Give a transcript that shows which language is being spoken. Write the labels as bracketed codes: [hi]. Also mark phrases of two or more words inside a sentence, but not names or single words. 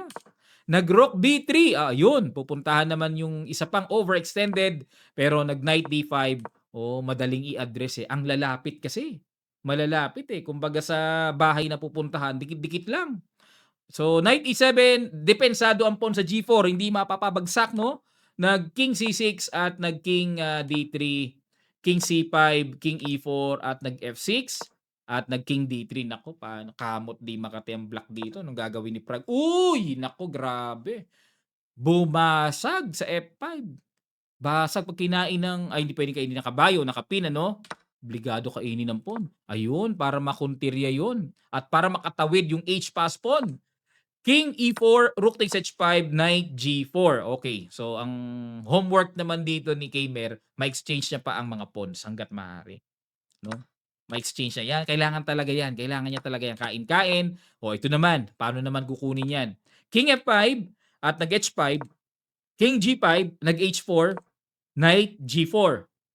[tl] Nag-Rook B3, yun, pupuntahan naman yung isa pang overextended, pero nag-Knight D5, madaling i-address Ang lalapit kasi. Malalapit kumbaga sa bahay na pupuntahan, dikit-dikit lang. So, Knight E7, depensado ang pawn sa G4, hindi mapapabagsak, Nag-King C6 at nag-King D3, King C5, King E4, at nag-F6, at nag-King D3. Nako, paano kamot di makati ang black dito? Anong gagawin ni Prague? Uy! Nako, grabe. Bumasag sa F5. Basag pag kinain ng, hindi pwedeng kainin ng kabayo, nakapin, Obligado kainin ng pawn. Ayun, para makonterya yun. At para makatawid yung H [en] pass pawn. King E4, Rook takes H5, Knight G4. [tl] Okay, so ang homework naman dito ni Kaymer, ma-exchange niya pa ang mga pawns hangga't maaari, 'no? Ma-exchange niya. Yan, kailangan talaga yan. Kailangan niya talaga yan. Kain-kain. O ito naman, paano naman kukunin yan? King F5 at nag-H5, King G5, nag-H4, Knight G4.